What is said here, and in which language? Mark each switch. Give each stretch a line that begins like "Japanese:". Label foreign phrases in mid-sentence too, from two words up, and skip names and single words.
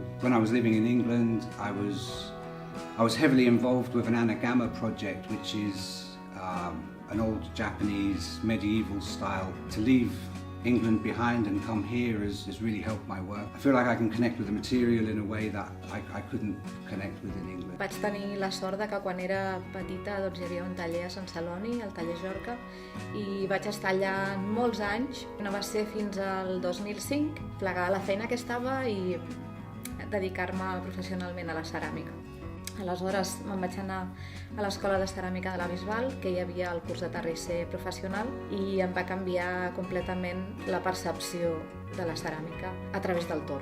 English: When I was living in England, I was heavily involved with an anagama project, which is an old Japanese medieval style. To leave England behind and come here has really helped my work. I feel like I can connect with the material in a way that I couldn't connect with in England.
Catalan: Vaig tenir la sort de que quan era petita hi havia un taller a Sant Celoni, el taller Jorca, i vaig estar allà molts anys. No va ser fins al 2005 plegar la feina que estava i dedicar-me professionalment a la ceràmica. Aleshores me'n vaig anar a l'Escola de Ceràmica de la Bisbal, que hi havia el curs de terrisser professional, i em va canviar completament la percepció de la ceràmica a través del torn.